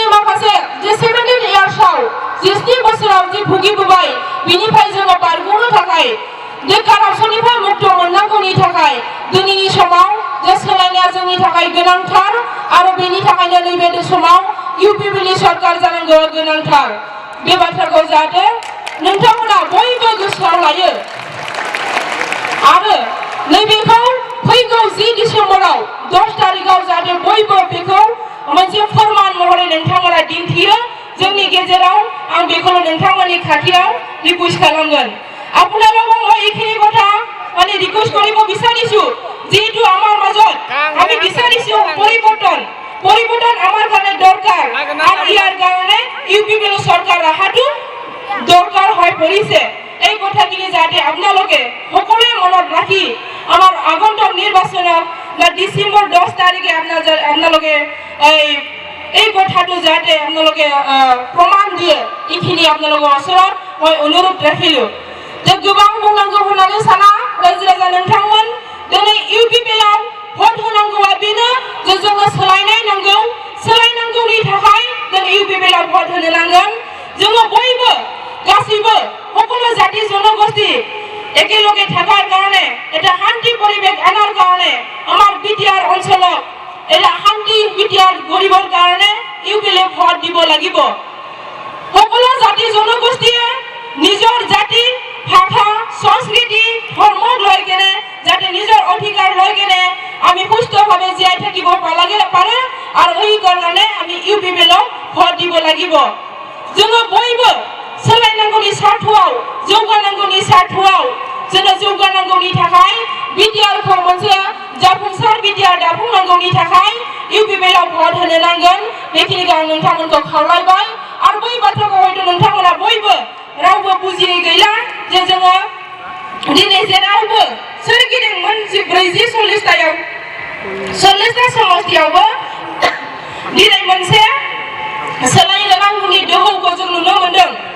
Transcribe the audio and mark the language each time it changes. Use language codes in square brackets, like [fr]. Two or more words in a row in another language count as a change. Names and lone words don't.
[brx] माखासे जे 17 इयार्सआव 17 बोसोराव जे भुगिबोबाय बिनिफ्राय जोङो बारग'नो थाखाय जे कारापसननिफ्राय मुक्त मोननांगौनि थाखाय दिनैनि समाव जे सोलायनाया जोंनि थाखाय गोनांथार आरो बेनि थाखायनो नैबे समाव इउपिपिएल सरकार जानांगौ गोनांथार बे बाथ्राखौ जाहाथे नोंथांमोना बयबो गोसोआव लायो आरो नैबेखौ फैगौ 10 डिसेम्बराव 10 तारिखआव जाहाथे बयबो बेखौ मोनसे फोरमान महरै नोंथांमोना दिन्थियो जोंनि गेजेराव आं बेखौनो नोंथांमोननि खाथियाव रिकुवेस्ट खालामगोन [as] আপোনালোকক মই এইখিনি কথা মানে রিকোয়েস্ট কৰিব বিচাৰিছো যেহেতু আমাৰ মাজত আমি বিচাৰিছো পৰিৱৰ্তন আমাৰ কাৰণে দৰকাৰ আৰু ইয়াৰ কাৰণে ইউপিপিএল চৰকাৰ আহাটো দৰকাৰ হৈ পৰিছে এই কথাখিনি যাতে আপোনালোকে সকলোৱে মনত ৰাখি আমাৰ আগন্তুক নিৰ্বাচনত বা ডিসেম্বৰ 10 তাৰিখে আপোনালোকে এই কথাটো যাতে আপোনালোকে প্ৰমাণ দিয়ে এইখিনি আপোনালোকৰ ওচৰত মই অনুৰোধ ৰাখিলো যে [brx] गोबां बुंनांगौ होननानै साना रायजो राजा नोंथांमोन दिनै इउपिपिएलआव भट होनांगौआ बेनो जे जोङो सोलायनाय नांगौ सोलायनांगौनि थाखाय जों इउपिपिएलआव भट होनो नांगोन जोङो बयबो गासैबो [as] সকলো জাতি জনগোষ্ঠী একেলগে থাকার কারণে এটা শান্তি পরিবেশ আনার কারণে আমার বিটিআর অঞ্চলত এটা শান্তি বিটিআর গরিবৰ কারণে ইউপিপিএলে ভোট দিব লাগিব সকলো জাতি জনগোষ্ঠীয়ে নিজৰ জাতি ভাষা সংস্কৃতি ধৰ্ম লৈ কেনে যাতে নিজৰ অধিকাৰ লৈ কেনে আমি সুস্থভাৱে জীয়াই থাকিব পাৰে আৰু এই কাৰণে আমি ইউপিপিএলক ভোট দিব লাগিব [brx] जोङो बयबो सोलायनांगौनि सार्थआव जौगानांगौनि सार्थआव जोङो जौगानांगौनि थाखाय बिटिआरखौ मोनसे जाफुंसार बिटिआर दाफुंनांगौनि थाखाय इउपिपिएलआव भट होनो नांगोन बेखिनिखौ आं नोंथांमोनखौ खावलायबाय आरो बै बाथ्राखौ हयथ' नोंथांमोना बयबो रावबो बुजियै गैला जे जोङो दिनै जेरावबो सोरगिदिं 40-40तायाव 40ता समष्टियावबो दिनै मोनसे सोलायनो नांगौनि दोहौखौ जों नुनो मोनदों